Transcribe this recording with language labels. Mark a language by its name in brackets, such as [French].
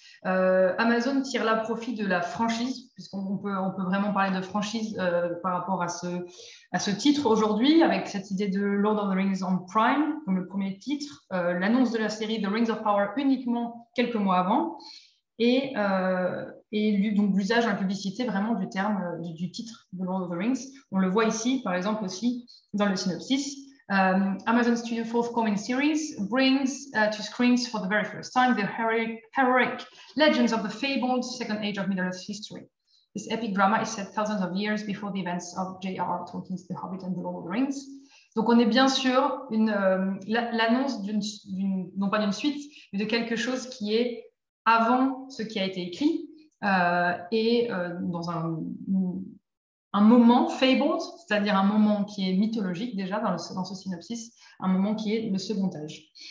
[French] Amazon tire là profit de la franchise, puisqu'on peut vraiment parler de franchise par rapport à ce titre aujourd'hui, avec cette idée de Lord of the Rings on Prime, comme le premier titre, l'annonce de la série The Rings of Power uniquement quelques mois avant, et donc l'usage dans la publicité vraiment du terme, du titre de Lord of the Rings. On le voit ici, par exemple, aussi dans le synopsis. [English] Amazon Studio forthcoming series brings to screens for the very first time the heroic legends of the fabled Second Age of Middle-earth history. This epic drama is set thousands of years before the events of J.R.R. Tolkien's The Hobbit and The Lord of the Rings. [French] Donc on est bien sûr l'annonce non pas d'une suite, mais de quelque chose qui est avant ce qui a été écrit et dans un moment fabled, c'est-à-dire un moment qui est mythologique déjà dans ce synopsis, un moment qui est le second âge.